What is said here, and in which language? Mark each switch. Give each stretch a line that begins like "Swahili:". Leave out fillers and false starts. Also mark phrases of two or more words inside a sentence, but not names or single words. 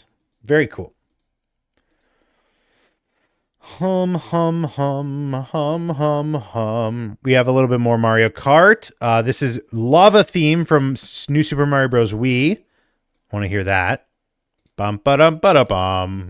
English: Very cool. Hum, hum, hum, hum, hum, hum. We have a little bit more Mario Kart. This is Lava Theme from New Super Mario Bros. Wii. Want to hear that? Bum ba dum ba da bum.